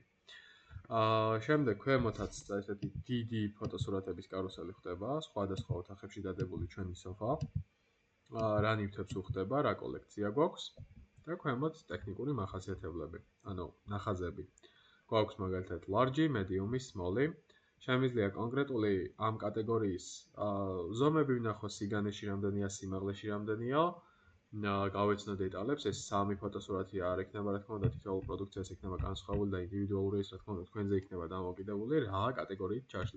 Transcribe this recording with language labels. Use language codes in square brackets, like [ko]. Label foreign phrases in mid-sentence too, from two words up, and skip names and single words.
[ka] შემდეგ ქვემოთაც ესეთი დიდი ფოტოსურათების კარუსელი ხდება, სხვადასხვა ოთახებში დადებული ჩვენი სოფა. რა ნივთებს უხდება, რა კოლექცია გვაქვს და ქვემოთ ტექნიკური მახასიათებლები, ანუ ნახაზები. გვაქვს მაგალითად [en] large, medium, small. [ka] შემიძლია კონკრეტული ამ კატეგორიის ზომები ვნახოთ სიგანეში რამდენია, სიმაღლეში რამდენია. გავეცნო დეტალებს, ეს სამი ფოტოსურათი არ ექნება, რა თქმა უნდა, თითოეულ პროდუქციას ექნება განსხვავებული და ინდივიდუალური, ეს რა თქმა უნდა, თქვენზე იქნება დამოკიდებული, რა კატეგორიით ჩაშლით.